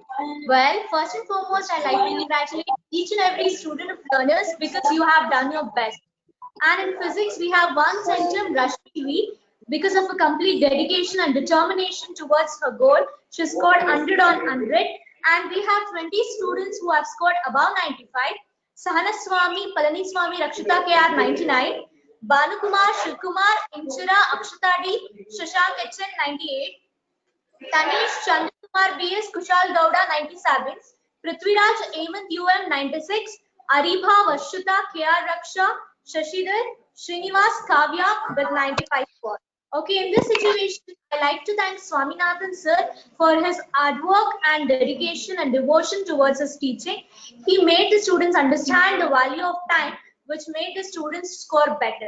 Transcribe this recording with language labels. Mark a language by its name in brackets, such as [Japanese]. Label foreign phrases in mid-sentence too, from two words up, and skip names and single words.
[English] Well, first and foremost, I'd like to congratulate each and every student of learners because you have done your best. And in physics, we have one centum, Rashmi V. Because of her complete dedication and determination towards her goal, she scored 100 on 100. And we have 20 students who have scored above 95. Sahanaswamy, Palaniswamy, Rakshita KR 99. Banukumar, Shivkumar, Inchira, Akshita D, Shashank HN 98. Tanish Chandrakumar BS, Kushal Gowda 97, Prithviraj Hemant UM 96, Aribha Vashuta KR Raksha, Shashidhar Srinivas Kavya with 95 scores. Okay, in this situation, I like to thank Swaminathan sir for his hard work and dedication and devotion towards his teaching. He made the students understand the value of time, which made the students score better.